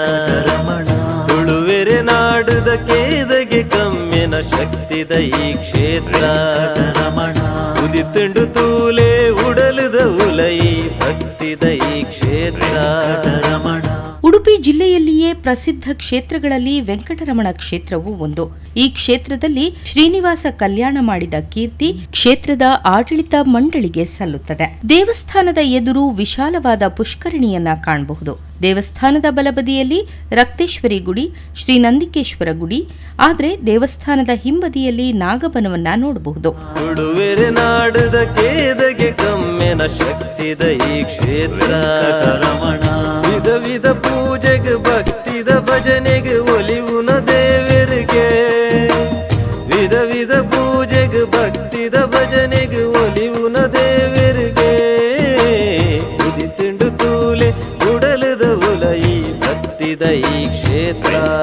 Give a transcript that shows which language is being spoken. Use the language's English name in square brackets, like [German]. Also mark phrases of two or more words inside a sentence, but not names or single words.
[Tulu] ತುಳುವೆರೆ ನಾಡುದ ಕೇದಗೆ ಕಮ್ಮಿನ ಶಕ್ತಿದ ಈ ಕ್ಷೇತ್ರ ಉದಿತುಂಡು ತೂಲೆ ಉಡಲದ ಉಲೈ ಭಕ್ತಿದ ಈ ಕ್ಷೇತ್ರ [Kannada] ಉಡುಪಿ ಜಿಲ್ಲೆಯಲ್ಲಿಯೇ ಪ್ರಸಿದ್ಧ ಕ್ಷೇತ್ರಗಳಲ್ಲಿ ವೆಂಕಟರಮಣ ಕ್ಷೇತ್ರವೂ ಒಂದು. ಈ ಕ್ಷೇತ್ರದಲ್ಲಿ ಶ್ರೀನಿವಾಸ ಕಲ್ಯಾಣ ಮಾಡಿದ ಕೀರ್ತಿ ಕ್ಷೇತ್ರದ ಆಡಳಿತ ಮಂಡಳಿಗೆ ಸಲ್ಲುತ್ತದೆ. ದೇವಸ್ಥಾನದ ಎದುರು ವಿಶಾಲವಾದ ಪುಷ್ಕರಣಿಯನ್ನ ಕಾಣಬಹುದು. ದೇವಸ್ಥಾನದ ಬಲಬದಿಯಲ್ಲಿ ರಕ್ತೇಶ್ವರಿ ಗುಡಿ, ಶ್ರೀ ನಂದಿಕೇಶ್ವರ ಗುಡಿ, ಆದರೆ ದೇವಸ್ಥಾನದ ಹಿಂಬದಿಯಲ್ಲಿ ನಾಗಬನವನ್ನ ನೋಡಬಹುದು. [Tulu] ಉಡುವೆರೆ ನಾಡದ ಕೇದಗೆ ಕಮ್ಮಿನ ಶಕ್ತಿದ ಈ ಕ್ಷೇತ್ರ ವಿಧ ವಿಧ ಪೂಜೆಗೆ ಭಕ್ತಿದ ಭಜನೆಗೆ ಒಲಿವುನ ದೇವರಿಗೆ ವಿಧ ವಿಧ ಪೂಜೆಗೆ ಭಕ್ತಿದ ಭಜನೆಗೆ ಒಲಿವುನ ದೇವರಿಗೆ ಉದಿತಿಂಡು ತೂಲೆ ಉಡಲದ ಉಲೈ ಭಕ್ತಿದ ಈ ಕ್ಷೇತ್ರ